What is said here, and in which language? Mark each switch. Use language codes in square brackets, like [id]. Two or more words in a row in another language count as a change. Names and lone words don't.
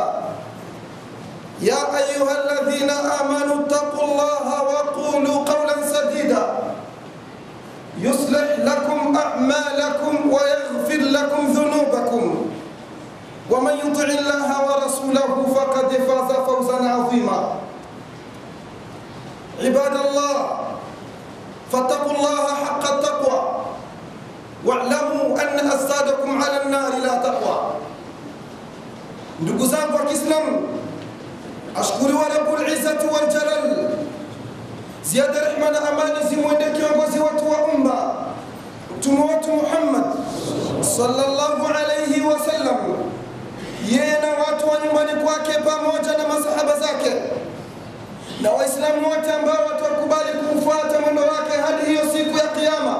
[ar] يا أيها الذين آمنوا اتقوا الله وقولوا قولا سديدا يصلح لكم أعمالكم ويغفر لكم ذنوبكم، ومن يطع الله ورسوله فقد فاز فوزا عظيما. عباد الله، فاتقوا الله حق التقوى واعلموا أن أجسادكم على النار لا تقوى. [sw] Ndugu zangu wa Kiislamu, ashukuriwa [ar] رب العزة والجلال, [sw] ziada rehma na amani zimwende kiongozi wetu wa umma, mtume wetu Muhammad [ar] صلى الله عليه وسلم, [sw] yeye na watu wa nyumbani kwake pamoja na masahaba zake na Waislamu wote ambao watakubali kumfuata mwendo wake hadi hiyo siku ya Kiyama.